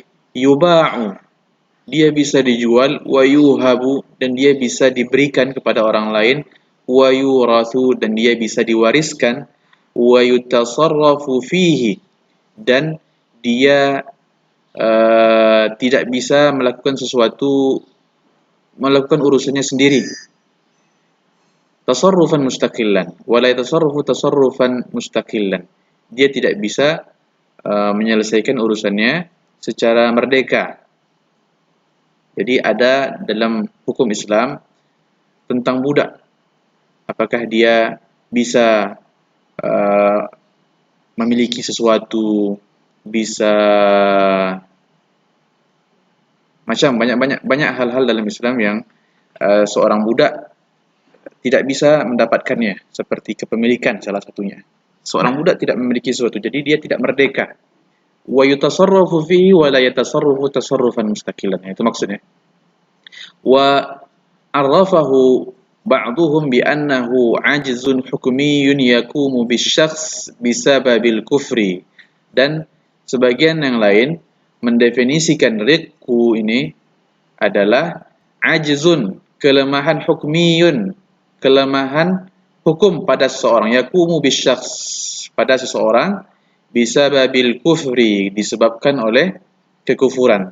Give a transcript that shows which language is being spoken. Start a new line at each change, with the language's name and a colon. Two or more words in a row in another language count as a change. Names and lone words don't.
Indonesian: Yuba'u, dia bisa dijual,
Arabic: ويوهب,
Indonesian: dan dia bisa diberikan kepada orang lain,
Arabic: ويورث,
Indonesian: dan dia bisa diwariskan,
Arabic: ويتصرف فيه,
Indonesian: dan dia tidak bisa melakukan sesuatu, melakukan urusannya sendiri.
Arabic: تصرفا مستقلا، ولا يتصرف تصرفا مستقلا.
Indonesian: Dia tidak bisa menyelesaikan urusannya secara merdeka. Jadi ada dalam hukum Islam tentang budak. Apakah dia bisa memiliki sesuatu, bisa macam banyak hal-hal dalam Islam yang seorang budak tidak bisa mendapatkannya, seperti kepemilikan salah satunya. Seorang budak tidak memiliki sesuatu, jadi dia tidak merdeka.
Arabic: ويتصرف فيه ولا يتصرف تصرفا مستقلا.
Indonesian: Itu maksudnya.
Arabic: وعرفه بعضهم بأنه عجز حكمي يقوم بشخص بسبب الكفر.
Indonesian: Dan sebagian yang lain mendefinisikan riqqu ini adalah ajzun, kelemahan hukmiyun, kelemahan hukum pada seseorang,
Arabic: يقوم بشخص,
Indonesian: pada seseorang,
Arabic: بسبب الكفر,
Indonesian: disebabkan oleh kekufuran.